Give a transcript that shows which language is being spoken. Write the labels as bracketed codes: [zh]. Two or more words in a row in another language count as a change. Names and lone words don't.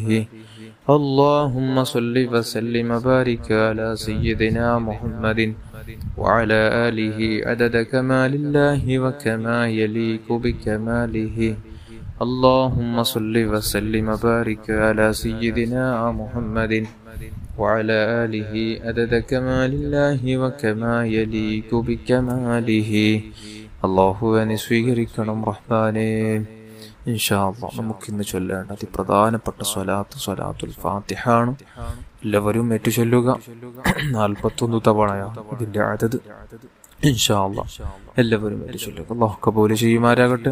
[ar] اللهم صل وسلم وبارك على سيدنا محمد وعلى آله عدد كمال الله وكما يليق بكماله. اللهم صل وسلم وبارك على سيدنا محمد وعلى آله عدد كمال الله وكما يليق بكماله. [ml] അല്ലാഹുവേ സ്വീകരിക്കണം റഹ്മാനേ. [ar] إن شاء الله [ml] നമുക്കിന്ന് ചൊല്ലേണ്ട അതിപ്രധാനപ്പെട്ട സ്വലാത്തുൽ ഫാത്തിഹ ആണ്. എല്ലാവരും ഏറ്റു ചൊല്ലുക. 41 തവണയാണ് ഇതിന്റെ അദദ്. [ar] إن شاء الله [ml] എല്ലാവരും ഏറ്റു ചൊല്ലുക. അല്ലാഹു കബൂൽ ചെയ്യുമാറാകട്ടെ.